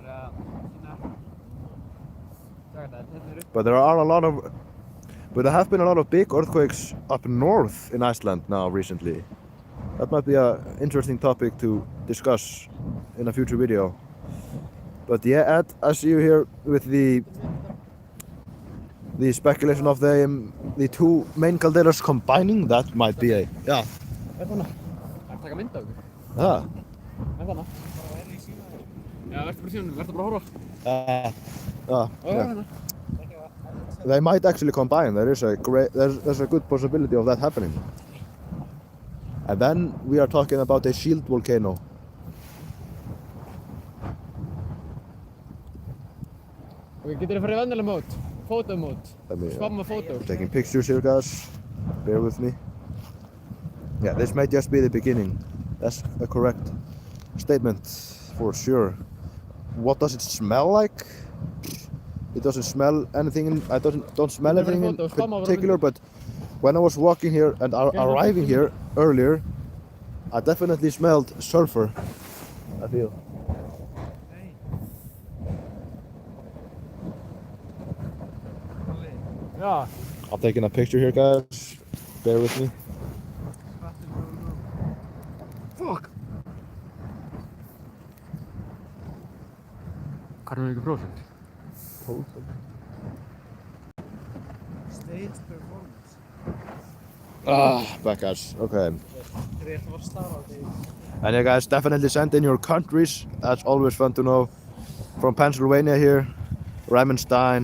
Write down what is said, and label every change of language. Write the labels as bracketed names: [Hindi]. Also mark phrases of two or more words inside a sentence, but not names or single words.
[English] But there have been a lot of big earthquakes up north in Iceland now recently. That might be an interesting topic to discuss in a future video. But yeah, Ed, I see you here with the speculation of the two main calderas combining. That might be a [Icelandic] Er þarna? Taka mynd af ykkur? ah. Þarna? Já, verður bara í símanum, verður bara að horfa. [English] Yeah. They might actually combine. There's a good possibility of that happening. And then we are talking about a shield volcano. [Icelandic] Ok, getur þið farið í venjuleg mót? [English] Photo mode. Spamma photo. Taking pictures here, guys. Bear with me. Yeah, this might just be the beginning. That's correct. statement for sure. What does it smell like? It doesn't smell anything. I don't smell anything in particular, but when I was walking here and arriving here earlier, I definitely smelled sulfur. I feel. Yeah. I'm taking a picture here, guys. Bear with me. Fuck. [Icelandic] Hvað er mikið prósent? 12. [English] Stage performance. Back guys. Okay. And yeah, guys, definitely send in your countries. That's always fun to know. From Pennsylvania here, Ramenstein.